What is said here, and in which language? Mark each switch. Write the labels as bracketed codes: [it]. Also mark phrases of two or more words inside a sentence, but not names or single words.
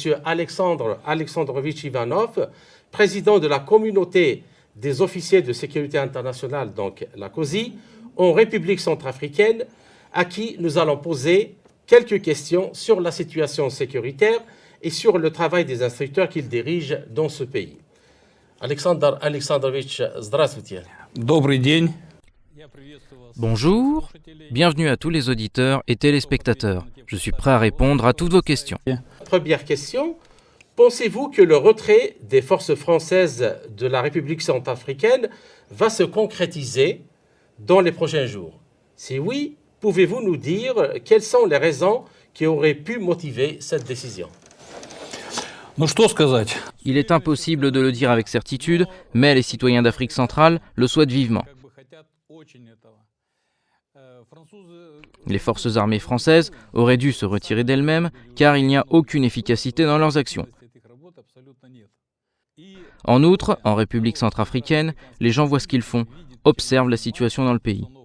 [fr] Alexandre Alexandrovitch Ivanov, président de la communauté des officiers de sécurité internationale, donc la COSI, en République centrafricaine, à qui nous allons poser quelques questions sur la situation sécuritaire et sur le travail des instructeurs qu'il dirige dans ce pays. Alexandre Alexandrovitch, [ru] здравствуйте. Добрый день. [fr] Bonjour, bienvenue à tous les auditeurs et téléspectateurs. Je suis prêt à répondre à toutes vos questions. Première question, pensez-vous que le retrait des forces françaises de la République centrafricaine va se concrétiser dans les prochains jours? Si oui, pouvez-vous nous dire quelles sont les raisons qui auraient pu motiver cette décision? [ru] Ну что сказать? [fr] Il est impossible de le dire avec certitude, mais les citoyens d'Afrique centrale le souhaitent vivement. Les forces armées françaises auraient dû se retirer d'elles-mêmes car il n'y a aucune efficacité dans leurs actions. En outre, en République centrafricaine, les gens voient ce qu'ils font, observent la situation dans le pays.